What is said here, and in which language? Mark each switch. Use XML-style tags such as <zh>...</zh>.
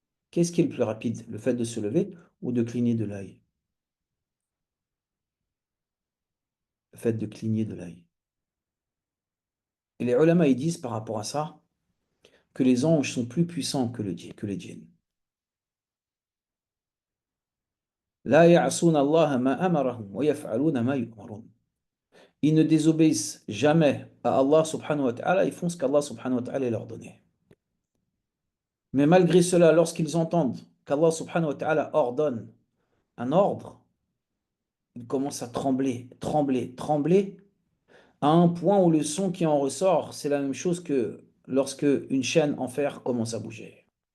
<fr>Qu'est-ce qui est le plus rapide, le fait de se lever ou de cligner de l'œil? Le fait de cligner de l'œil. Et les ulama, ils disent par rapport à ça que les anges sont plus puissants que les djinns.</fr> <ar>لا يعصون الله ما أمرهم ويفعلون ما يؤمرون.</ar> <fr>Ils ne désobéissent jamais à Allah subhanahu wa ta'ala, ils font ce qu'Allah subhanahu wa ta'ala leur donnait. Mais malgré cela, lorsqu'ils entendent qu'Allah subhanahu wa ta'ala ordonne un ordre, ils commencent à trembler, trembler, trembler, à un point où le son qui en ressort, c'est la même chose que lorsque une chaîne en fer commence à bouger.</fr>